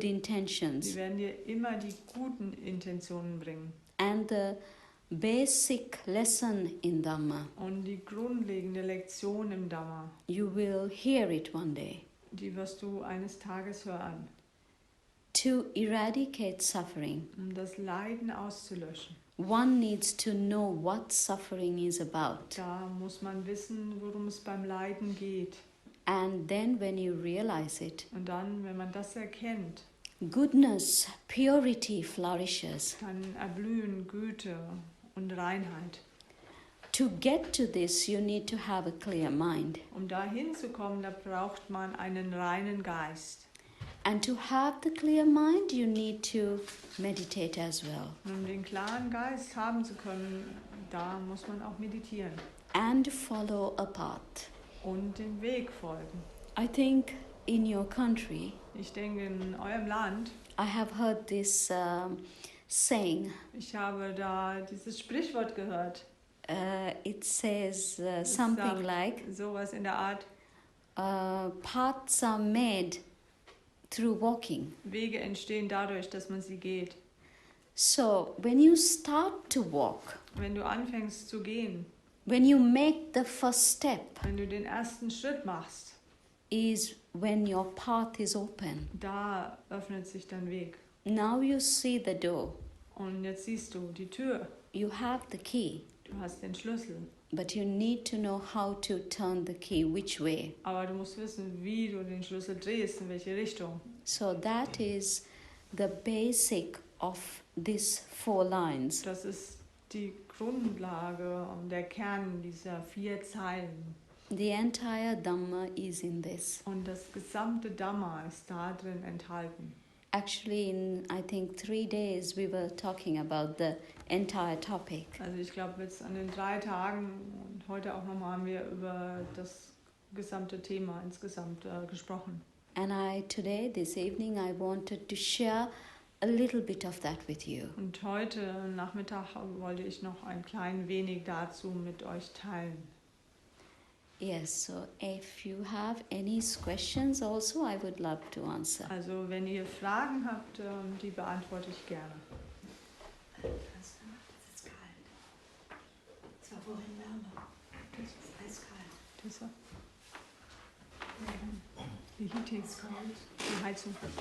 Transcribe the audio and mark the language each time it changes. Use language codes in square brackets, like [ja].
[de] die [en] intentions. [de] werden dir immer die guten Intentionen bringen. [en] And the basic lesson in Dhamma, [de] Und die grundlegende Lektion im Dhamma, [en] you will hear it one day. [de] die wirst du eines Tages hören, [en] To eradicate suffering, [de] um das Leiden auszulöschen. [en] one needs to know what suffering is about. [de] Da muss man wissen, worum es beim Leiden geht. [en] And then, when you realize it, [de] Und dann, wenn man das erkennt, [en] goodness, purity flourishes. [de] dann erblühen Güte und Reinheit. [en] To get to this, you need to have a clear mind. [de] Um da hinzukommen, da braucht man einen reinen Geist. [en] And to have the clear mind, you need to meditate as well. [de] Und um den klaren Geist haben zu können, da muss man auch meditieren [en] And follow a path. [de] und dem Weg folgen. [en] I think in your country, [de] Ich denke, in eurem Land, [en] I have heard this saying. [de] ich habe da dieses Sprichwort gehört. [en] It says [de] Es [en] something [de] sagt [en] like, [de] sowas in der Art, [en] paths are made through walking. [de] Wege entstehen dadurch, dass man sie geht. [en] So when you start to walk, [de] Wenn du anfängst zu gehen, [en] when you make the first step, [de] wenn du den ersten Schritt machst, [en] is when your path is open. [de] da öffnet sich dein Weg. [en] Now you see the door. [de] Und jetzt siehst du die Tür. [en] You have the key, [de] Du hast den Schlüssel. [en] but you need to know how to turn the key, which way. [de] Aber du musst wissen, wie du den Schlüssel drehst, in welche Richtung. [en] So that is the basic of these 4 lines. [de] Das ist die Grundlage und der Kern dieser 4 Zeilen. [en] The entire Dhamma is in this. [de] Und das gesamte Dhamma ist da drin enthalten. [en] Actually, in I think 3 days, we were talking about the entire topic. [de] Also ich glaube, jetzt an den 3 Tagen und heute auch nochmal haben wir über das gesamte Thema insgesamt gesprochen. [en] And today, this evening, I wanted to share a little bit of that with you. [de] Und heute Nachmittag wollte ich noch ein klein wenig dazu mit euch teilen. [en] Yes, so if you have any questions also, I would love to answer. [de] Also wenn ihr Fragen habt, die beantworte ich gerne. Es ist kalt. Es war vorhin wärmer. Es ist eiskalt. Das war die Heating, die Heizung.